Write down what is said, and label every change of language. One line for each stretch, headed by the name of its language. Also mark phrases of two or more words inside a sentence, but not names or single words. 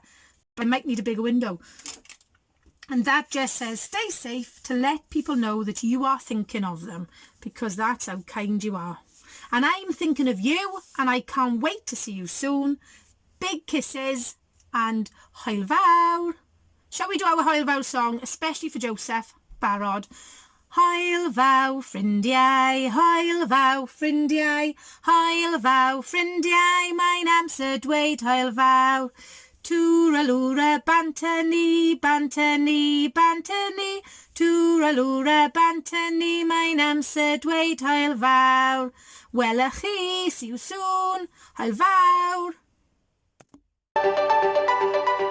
English: But I might need a bigger window. And that just says, stay safe, to let people know that you are thinking of them, because that's how kind you are. And I'm thinking of you, and I can't wait to see you soon. Big kisses, and
Welsh: Hwyl Fawr.
English: Shall we do our
Welsh: Hwyl Fawr
English: song, especially for Joseph? Barod.
Welsh: Hwyl Fawr ffrindiau, Hwyl Fawr ffrindiau, Hwyl Fawr ffrindiau, mae'n amser dweud Hwyl Fawr. Twralwra banter ni, banter ni, banter ni, twralwra banter ni, mae'n amser dweud Hwyl Fawr. Welwch chi,
English: see you soon,
Welsh: Hwyl Fawr.